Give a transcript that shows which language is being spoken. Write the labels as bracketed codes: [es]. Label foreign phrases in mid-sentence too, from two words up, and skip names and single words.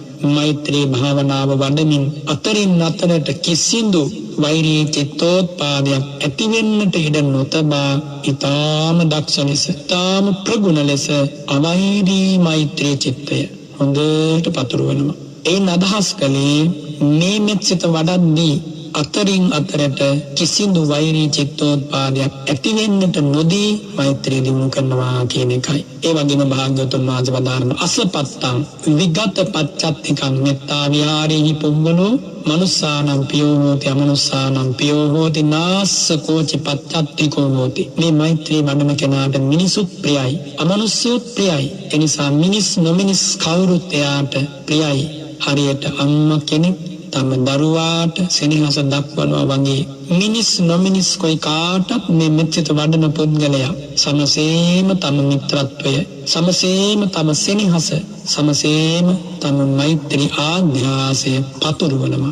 [si] මෛත්‍රී භාවනාව වඩමින් අතරින් අතරට කිසිදු වෛරී චිත්තෝත්පාදයක් ඇති වෙන්නට ඉඩ නොතබා ඊටාම දක්ෂ ලෙස, ඊටාම ප්‍රගුණ ලෙස අවෛරී මෛත්‍රී චිත්තය හොඳට පතුරවනවා. ඒ අදහස් කලේ මේ මෙත්සිත වඩද්දී අතරින් අතරට කිසිදු වෛරී චිත්තෝත්පාදයක් ඇති වෙන්නට නොදී මෛත්‍රිය දිනු කරනවා කියන එකයි. ඒ වගේම භාග්‍යවතුන් වහන්සේ වදාරන [pi] අසපත්තං විගත පච්චත්තිකං මෙත්තා විහාරේහි පුංගලෝ මනුස්සානම් පියෝ හෝති අමනුස්සානම් පියෝ හෝති නාස්ස කෝචි පච්චත්තිකෝ හෝති. [si] මේ මෛත්‍රී වඩන කෙනාට මිනිසුත් ප්‍රියයි, අමනුෂ්‍යයොත් ප්‍රියයි. එනිසා මිනිස් නොමිනිස් කවුරුත් එයාට ප්‍රියයි. හරියට අම්මා කෙනෙක් තම දරුවාට සෙනෙහස දක්වනවා වගේ මිනිස් නොමිනිස් කොයි කාටත් මේ මෙත්සිත වඩන පුද්ගලයා සමසේම තම මිත්‍රත්වය, සමසේම තම සෙනෙහස, සමසේම තම මෛත්‍රී ආධ්‍යාසය පතුරවනවා.